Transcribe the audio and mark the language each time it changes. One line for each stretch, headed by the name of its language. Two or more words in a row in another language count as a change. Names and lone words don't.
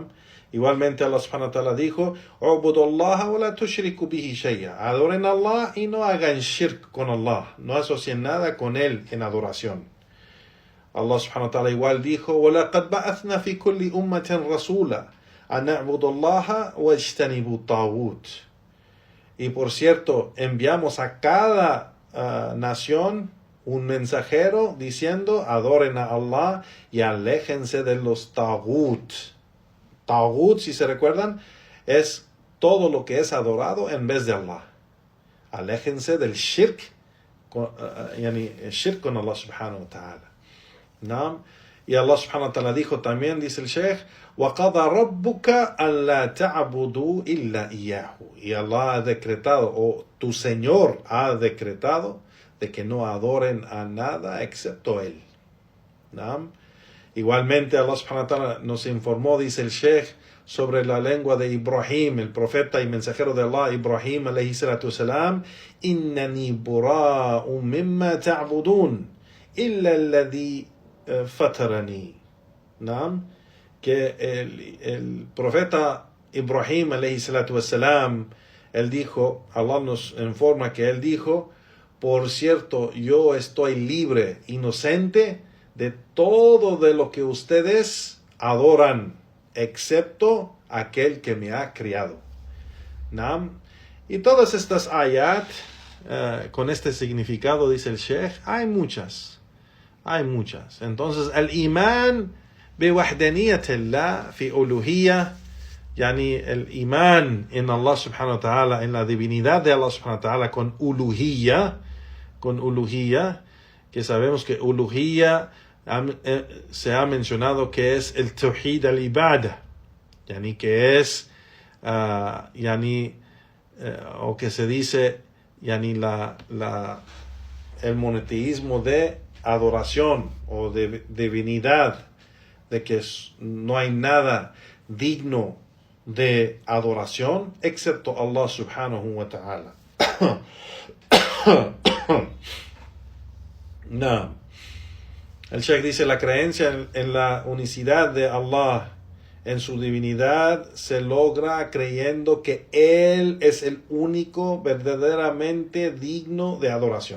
Spanish: Igualmente Allah
Arabic: سبحانه وتعالى
Spanish: dijo,
Arabic: "اعبدوا الله ولا تشركوا به شيئا",
Spanish: adoren a Allah y no hagan shirk con Allah, no asocien nada con Él en adoración. Allah
Arabic: سبحانه وتعالى
Spanish: igual dijo,
Arabic: وَلَقَدْ بَعَثْنَا فِي كُلِّ أُمَّةٍ رَسُولًا أَنْ نَعْبُدُوا اللَّهَ وَاجْتَنِبُوا الطَّاغُوتَ.
Spanish: Y por cierto, enviamos a cada nación un mensajero diciendo, adoren a Allah y aléjense de los taghut. Taghut, si se recuerdan, es todo lo que es adorado en vez de Allah. Aléjense del shirk, shirk con Allah
Arabic: سبحانه وتعالى.
Spanish: ¿No? Y Allah
Arabic: سبحانه وتعالى
Spanish: dijo también, dice el Sheikh,
Arabic: وَقَضَى رَبُّكَ أَلَّا تَعْبُدُوا إِلَّا إِيَّاهُ.
Spanish: Y Allah ha decretado, o tu Señor ha decretado, de que no adoren a nada excepto Él. ¿No? Igualmente Allah
Arabic: سبحانه وتعالى
Spanish: nos informó, dice el Sheikh, sobre la lengua de Ibrahim, el profeta y mensajero de Allah, Ibrahim
Arabic: عليه الصلاة والسلام, إِنَّنِي بُرَاءٌ مِمَّا تَعْبُدُونَ إِلَّا الَّذِي فَتَرَنِي.
Spanish: ¿No? Que el profeta Ibrahim
Arabic: عليه الصلاة والسلام,
Spanish: él dijo, Allah nos informa que él dijo, por cierto, yo estoy libre, inocente de todo de lo que ustedes adoran, excepto aquel que me ha criado. ¿No? Y todas estas ayat, con este significado, dice el Sheikh, hay muchas. Entonces, el imán
Arabic: بوحدانية الله في ألوهية,
Spanish: يعني el imán en Allah
Arabic: سبحانه وتعالى,
Spanish: en la divinidad de Allah
Arabic: سبحانه وتعالى,
Spanish: con uluhiyya, que sabemos que uluhiyya se ha mencionado que es el
Arabic: توحيد العبادة,
Spanish: yani que es o que se dice yani el monoteísmo de adoración o de divinidad, de que no hay nada digno de adoración excepto Allah
Arabic: سبحانه وتعالى.
Spanish: No. El Sheikh dice, la creencia en la unicidad de Allah, en su divinidad, se logra creyendo que Él es el único verdaderamente digno de adoración.